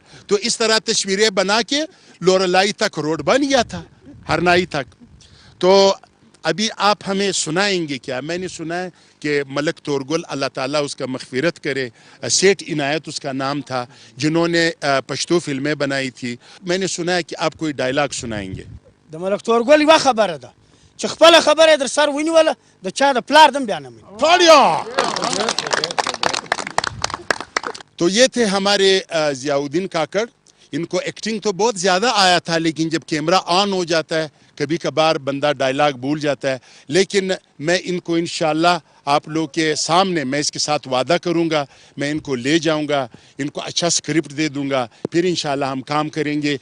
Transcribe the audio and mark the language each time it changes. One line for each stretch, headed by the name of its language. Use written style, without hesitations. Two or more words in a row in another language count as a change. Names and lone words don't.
Urdu: تو اس طرح تصویریں بنا کے لورلائی تک روڈ بن گیا تھا, ہرنائی تک. تو ابھی آپ ہمیں سنائیں گے کیا؟ میں نے سنا ہے کہ ملک تورگل, اللہ تعالیٰ اس کا مغفرت کرے, سیٹھ عنایت اس کا نام تھا, جنہوں نے پشتو فلمیں بنائی تھی. میں نے سنا ہے کہ آپ کوئی ڈائلاگ سنائیں گے.
Pashto: د ملک تورګل یوه خبره ده چې خپله خبره در سر ونیوله د چا د پلار دم بیانه مې.
Urdu: تو یہ تھے ہمارے ضیاء الدین کاکڑ. ان کو ایکٹنگ تو بہت زیادہ آیا تھا, لیکن جب کیمرہ آن ہو جاتا ہے کبھی کبھار بندہ ڈائلاگ بھول جاتا ہے. لیکن میں ان کو انشاءاللہ آپ لوگ کے سامنے میں اس کے ساتھ وعدہ کروں گا, میں ان کو لے جاؤں گا, ان کو اچھا سکرپٹ دے دوں گا, پھر انشاءاللہ ہم کام کریں گے.